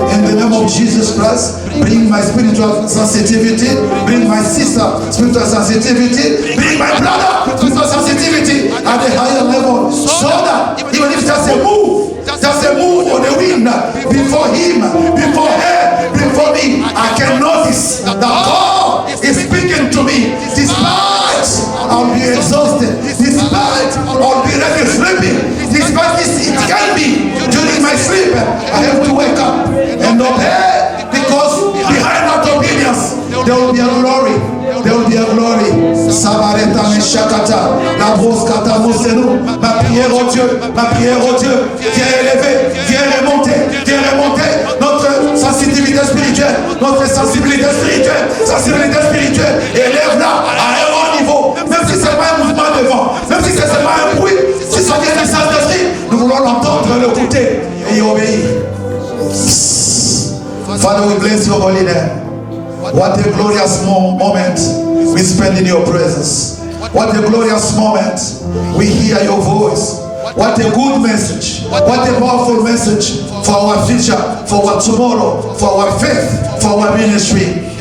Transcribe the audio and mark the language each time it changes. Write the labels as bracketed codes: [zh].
[en] In the name of Jesus Christ, bring my spiritual sensitivity, bring my sister spiritual sensitivity, bring my brother spiritual sensitivity at a higher level, so that even if just a move on the wind before him, before her, before me, I can notice that God is speaking to me. Despite I'll be exhausted, despite I'll be ready sleeping, despite it can be during my sleep, I have to wake up and obey, because behind that obedience there will be a glory. There will be a glory. Sabareta Meshakata, la Broskata Mosenu, [fr] ma prière au Dieu, viens élever, viens remonter notre sensibilité spirituelle, notre sensibilité spirituelle, élève-la à un haut niveau, même si c'est pas un mouvement de vent, même si c'est seulement un bruit, si ça vient du Saint-Esprit, nous voulons l'entendre, l'écouter et y obéir. [en] Father, we bless your holy name. What a glorious moment we spend in your presence. What a glorious moment we hear your voice. What a good message. What a powerful message for our future, for our tomorrow, for our faith, for our ministry.